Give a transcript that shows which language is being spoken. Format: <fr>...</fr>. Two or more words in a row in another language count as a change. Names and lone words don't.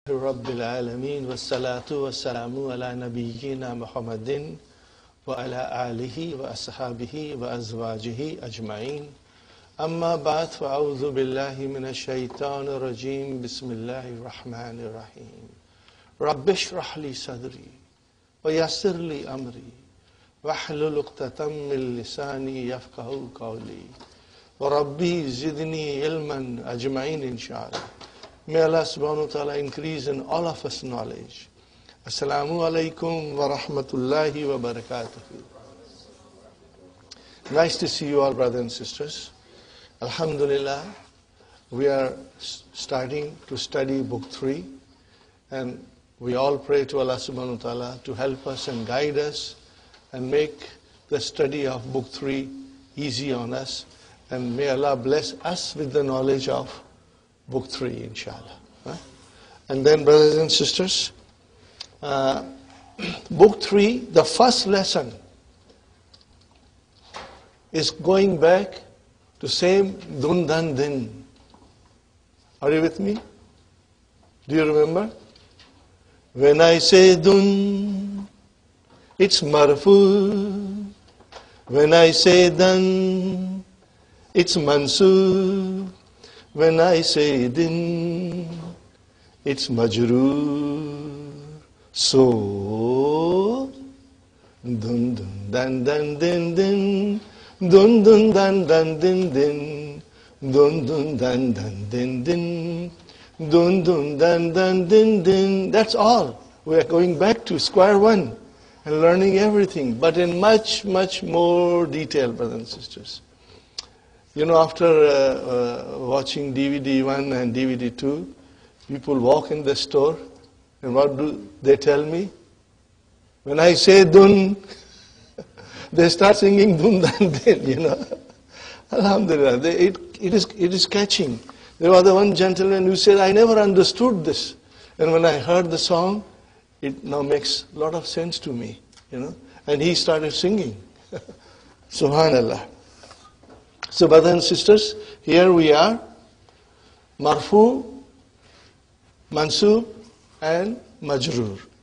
<ar>رب العالمين والصلاة والسلام على نبينا محمد وعلى آله وأصحابه وأزواجه أجمعين أما بعد فأعوذ بالله من الشيطان الرجيم بسم الله الرحمن الرحيم رب اشرح لي صدري ويسر لي أمري واحلل عقدة من لساني يفقهوا قولي وربي زدني علما أجمعين إن شاء الله.</ar> <en>May Allah</en> <ar>سبحانه وتعالى</ar> <en>increase in all of us knowledge.</en> <ar>السلام عليكم ورحمة الله وبركاته.</ar> <en>Nice to see you all, brothers and sisters. Alhamdulillah, we are starting to study book 3, and we all pray to Allah</en> <ar>سبحانه وتعالى</ar> <en>to help us and guide us and make the study of book 3 easy on us, and may Allah bless us with the knowledge of book 3, inshallah. And then, brothers and sisters, book 3, the first lesson is going back to same dun dan din. Are you with me? Do you remember? When I say dun, it's marfu. When I say dan, it's mansub. When I say din, it's majroor. So, dun dun dan dan din din, dun dun dan dan din din, dun dun dan dan din din, dun dun dan dan din din. That's all. We are going back to square one and learning everything, but in much, much more detail, brothers and sisters. You know, after watching DVD 1 and DVD 2, people walk in the store, and what do they tell me? When I say dun, they start singing dun dan din, you know. Alhamdulillah, it is catching. There was the one gentleman who said, I never understood this. And when I heard the song, it now makes a lot of sense to me, you know. And he started singing. Subhanallah. So, brothers and sisters, here we are, marfu, mansub, and majroor.</en>